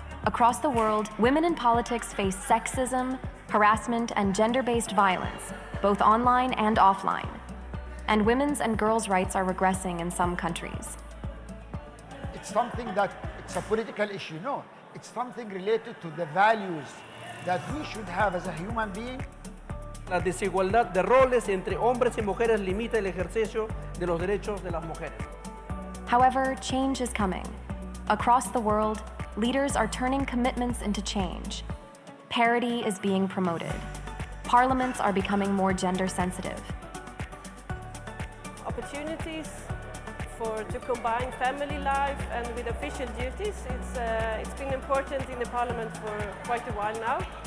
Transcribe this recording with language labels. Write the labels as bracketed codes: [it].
[en] Across the world, women in politics face sexism, harassment, and gender-based violence, both online and offline. And women's and girls' rights are regressing in some countries. It's something that it's a political issue. No, it's something related to the values that we should have as a human being. [es] La desigualdad de roles entre hombres y mujeres limita el ejercicio de los derechos de las mujeres. [en] However, change is coming. Across the world, leaders are turning commitments into change. Parity is being promoted. Parliaments are becoming more gender sensitive. Opportunities to combine family life and with official duties. It's been important in the Parliament for quite a while now.